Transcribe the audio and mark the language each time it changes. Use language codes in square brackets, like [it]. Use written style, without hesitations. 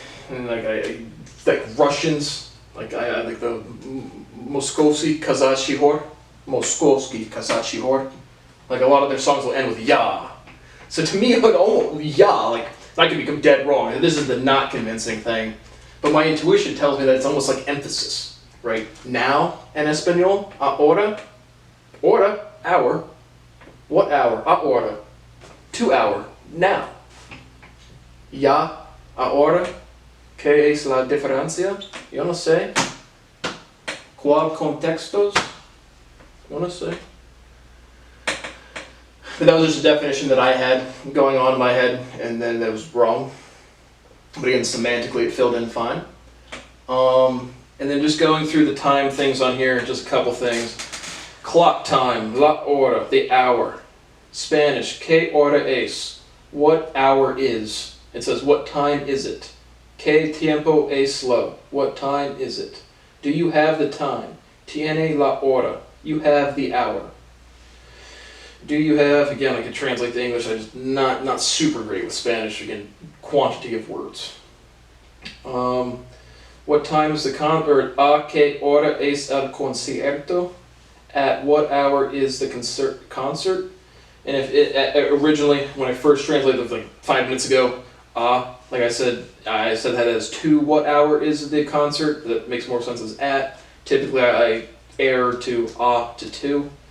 [en] And like Russians, like I like the Moskovsky Kazachihor. Moskovsky Kazachihor. Like a lot of their songs will end with ya. So to me, it would almost ya, like I could be dead wrong. And this is the not convincing thing, but my intuition tells me that it's almost like emphasis, right? Now [es] en español, ahora, hora, [en] hour. What hour? Ahora, 2 hour. Now. [es] Ya, ahora. ¿Qué es la diferencia? Yo no sé. ¿Cuál contextos? Yo no sé. [en] But that was just a definition that I had going on in my head, and then that was wrong. But again, semantically it filled in fine. And then just going through the time things on here, just a couple things. Clock time, [es] la hora, [en] the hour. Spanish, [es] ¿qué hora es? [en] What hour is? It says, what time is it? [es] ¿Qué tiempo es lo? [en] What time is it? Do you have the time? Tiene la hora. You have the hour. Do you have, again, I can translate the English, I'm just not super great with Spanish, again, quantity of words. What time is the concert? [es] A qué hora es el concierto? [en] At what hour is the concert? And if it, originally, when I first translated it, like 5 minutes ago, like I said that as to what hour is the concert. That makes more sense as at. Typically I err to to 2.